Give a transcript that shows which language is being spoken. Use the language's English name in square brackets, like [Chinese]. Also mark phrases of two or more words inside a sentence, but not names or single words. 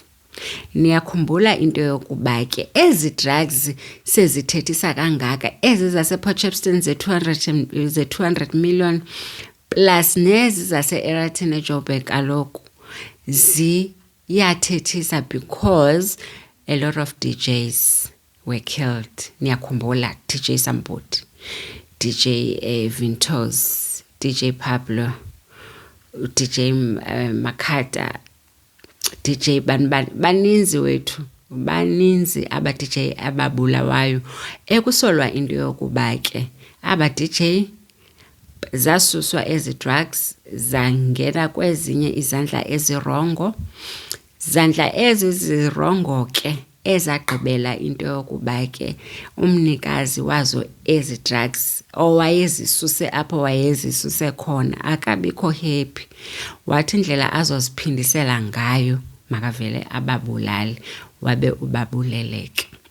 [Xhosa] Niyakhumbula into yokuba ke ezi drugs sezithethisa kangaka ezi zasePotchefstroom ze-200 million plus nezi zase-Eraton eJoburg kaloku ziyathethisa [English] because a lot of DJs were killed. [Xhosa] Niyakhumbula DJ Samboti, DJ Vintos, DJ Pablo, DJ Makata, DJ baninzi wethu, baninzi aba DJ ababulawayo. Ekusolwa into yokuba ke aba DJ zasuswa ezi drugs zangena kwezinye izandla ezirongo. Zandla ezi zirongo ke ezagqibela into yokuba ke umnikazi wazo ezi drugs owayezisuse apho wayezisuse khona akabikho happy, wathi indlela azoziphindisela ngayo makavele ababulali wabe ubabuleleke.